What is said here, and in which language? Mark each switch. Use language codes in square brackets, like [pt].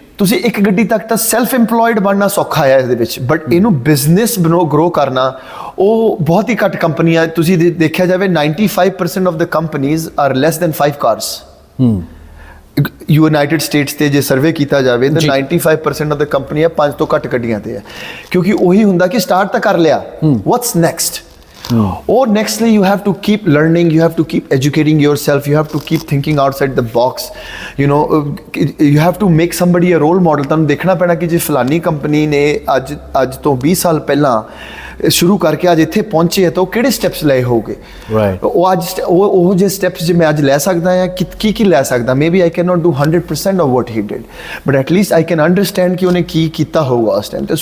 [pa] ਤੁਸੀਂ ਇੱਕ ਗੱਡੀ ਤੱਕ ਤਾਂ ਸੈਲਫ ਇੰਪਲੋਇਡ ਬਣਨਾ ਸੌਖਾ ਹੈ ਇਹਦੇ ਵਿੱਚ, ਬਟ ਇਹਨੂੰ ਬਿਜ਼ਨਸ ਗਰੋ ਕਰਨਾ ਉਹ ਬਹੁਤ ਹੀ ਘੱਟ ਕੰਪਨੀਆਂ, ਤੁਸੀਂ ਦੇਖਿਆ ਜਾਵੇ [en] 95% of the companies are less than 5 cars. [pa] United States ਤੇ ਜੇ ਸਰਵੇ ਕੀਤਾ ਜਾਵੇ ਤਾਂ 95% ਆਫ ਦ ਕੰਪਨੀਆਂ 5 ਤੋਂ ਘੱਟ ਗੱਡੀਆਂ ਤੇ ਹੈ, ਕਿਉਂਕਿ ਉਹੀ ਹੁੰਦਾ ਕਿ ਸਟਾਰਟ ਤਾਂ ਕਰ ਲਿਆ, [en] What's next? Or nextly, you have to keep learning, you have to keep educating yourself, you have to keep thinking outside the box, you know, you have to make somebody a role model। [pa] ਤੁਹਾਨੂੰ ਦੇਖਣਾ ਪੈਣਾ ਕਿ ਜੇ ਫਲਾਨੀ company ਨੇ ਅੱਜ ਤੋਂ 20 ਸਾਲ ਪਹਿਲਾਂ ਸ਼ੁਰੂ ਕਰਕੇ ਅੱਜ ਇੱਥੇ ਪਹੁੰਚੇ ਹੈ ਤਾਂ ਉਹ ਕਿਹੜੇ ਸਟੈਪਸ ਲਏ ਹੋਗੇ, ਉਹ ਅੱਜ ਉਹ ਜੇ ਸਟੈਪਸ ਜੇ ਮੈਂ ਅੱਜ ਲੈ ਸਕਦਾ ਹਾਂ ਕੀ ਲੈ ਸਕਦਾ। [en] maybe I can not do 100% of what he did, but at least I can understand [pa] ਕਿ ਉਹਨੇ ਕੀ ਕੀਤਾ ਹੋਊਗਾ ਉਸ ਟਾਈਮ ਤੇ।